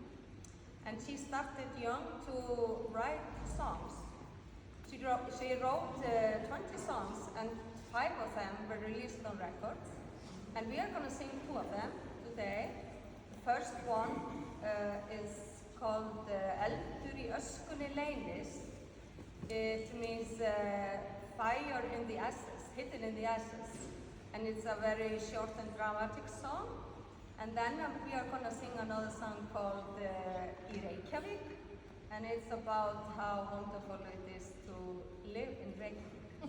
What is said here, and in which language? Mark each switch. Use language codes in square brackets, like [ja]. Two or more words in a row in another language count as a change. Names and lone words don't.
[en] and she started young to write songs. She wrote 20 songs, and 5 of them were released on records. And we are going to sing 2 of them today. The first one is called Eldur í öskunni leynist. It means fire in the ashes, hidden in the ashes. And it's a very short and dramatic song. And then we are going to sing another song called Í Reykjavík. And it's about how wonderful it is to live in Reykjavík.